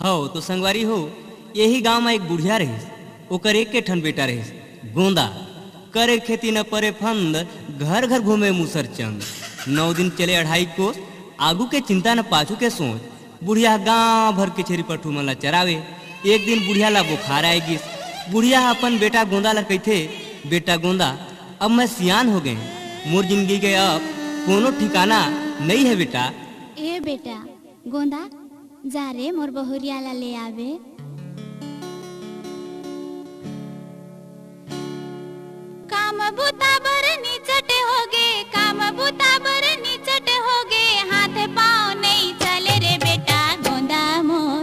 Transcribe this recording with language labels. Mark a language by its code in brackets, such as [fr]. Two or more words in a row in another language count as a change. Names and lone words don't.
[hne] तो संगवारी हो, यही गांव में एक बुढ़िया रही, ओकर एक के ठन बेटा रही गोंदा। करे खेती न परे फंद, घर घर घूमे मूसर चंद। 9 दिन चले 2.5 कोस, आगू के चिंता न पाछू के सोच। बुढ़िया गांव भर के छेरी पठू मन ला चरावे। एक दिन बुढ़िया ला बुखार आएगी। बुढ़िया अपन बेटा गोंदा ला कहथे, बेटा गोंदा अब मैं सियान हो गए, मोर जिंदगी के अब कोनो ठिकाना नहीं है बेटा। ए बेटा गोंदा जा रे मोर बहुरिया ला ले आवे। काम बूता बर निचट होगे, काम बूता बर निचट होगे, हाथ पाँव नहीं चले रे बेटा गोंदा मोर।